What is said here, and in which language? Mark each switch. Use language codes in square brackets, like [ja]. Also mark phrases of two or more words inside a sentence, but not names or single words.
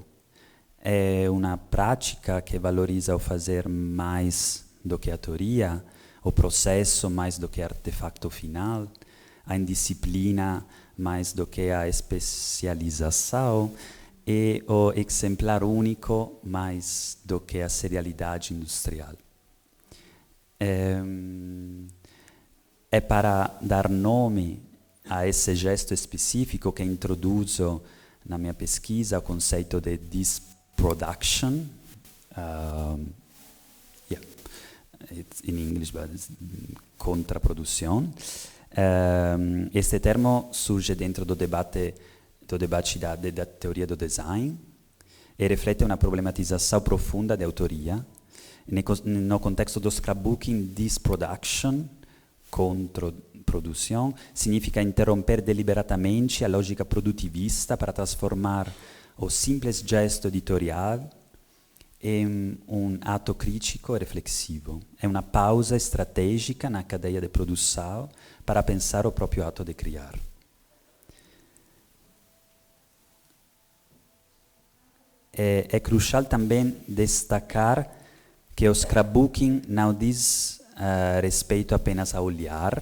[pt] É uma prática que valoriza o fazer mais do que a teoria, o processo mais do que o artefacto final, a indisciplina mais do que a especialização e o exemplar único mais do que a serialidade industrial. É para dar nome a esse gesto específico que introduzo na minha pesquisa o conceito de disproduction. [en] It's in English, but it's contraprodução. [pt] Este termo surge dentro do debate da teoria do design e [it] riflette una problematizzazione [pt] profunda [it] di autoria. [pt] No contexto do scrapbooking, disproduction, controproduzione, significa [it] interrompere deliberatamente [pt] a logica produtivista para transformar o simples gesto editorial em um ato crítico e reflexivo. É uma pausa estratégica na cadeia de produção para pensar o próprio ato de criar. É crucial também destacar que o scrapbooking não diz respeito apenas ao olhar.